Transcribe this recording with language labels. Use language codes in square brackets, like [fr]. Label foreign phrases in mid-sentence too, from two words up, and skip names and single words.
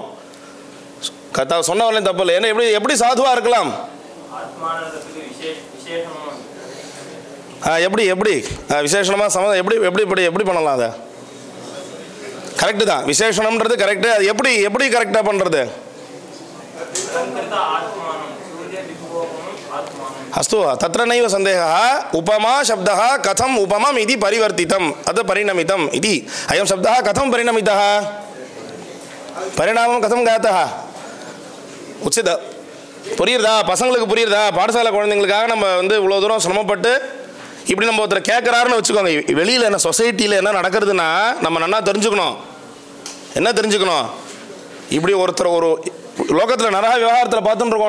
[ta] சொன்னவர்லையும் தப்பு இல்லை. ஏன்னா எப்படி சாதுவா இருக்கலாம்? எப்படி விசேஷணமாக சம்மதம் எப்படி பண்ணலாம்? அதை கரெக்டு தான். விசேஷணம்ன்றது கரெக்டு. அது எப்படி கரெக்டாக பண்ணுறது? [sa] अस्तु तत्र नैव सन्देहः. उपमा शब्दः कथम् उपमम् इति परिवर्तितम् अथ परिणमितम् इति. अयं शब्दः कथं परिणमितः? परिणामं कथं जातः? [ta] उचित புரியுறதா? பசங்களுக்கு புரியுறதா? பாடசாலை குழந்தைங்களுக்காக நம்ம இவ்வளோ தூரம் சிரமப்பட்டு இப்படி நம்ம ஒருத்தர் கேட்குறாருன்னு வச்சுக்கோங்க. வெளியில் என்ன சொசைட்டியில் என்ன நடக்கிறதுனா நம்ம நல்லா தெரிஞ்சுக்கணும். என்ன தெரிஞ்சுக்கணும்? இப்படி ஒருத்தர் ஒரு லோகத்தில் நிறைய விவகாரத்தில் பார்த்துட்டு இருக்கோம்.